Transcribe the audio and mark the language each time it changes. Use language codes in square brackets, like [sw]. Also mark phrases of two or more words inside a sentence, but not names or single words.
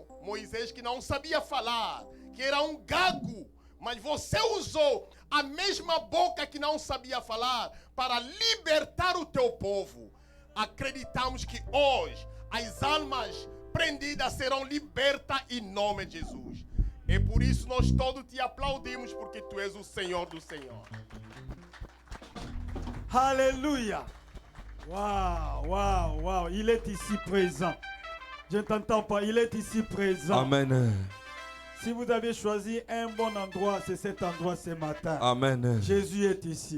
[pt] Moisés que não sabia falar, que era um gago, mas você usou a mesma boca que não sabia falar para libertar o teu povo. Acreditamos que hoje as almas prendidas serão libertas em nome de Jesus. E por isso nós todos te aplaudimos, porque tu és o Senhor do Senhor. [fr] Alléluia. Waouh, waouh, waouh. Il est ici présent. Je ne t'entends pas, il est ici présent. Amen. Si vous avez choisi un bon endroit, c'est cet endroit ce matin. Amen. Jésus est ici.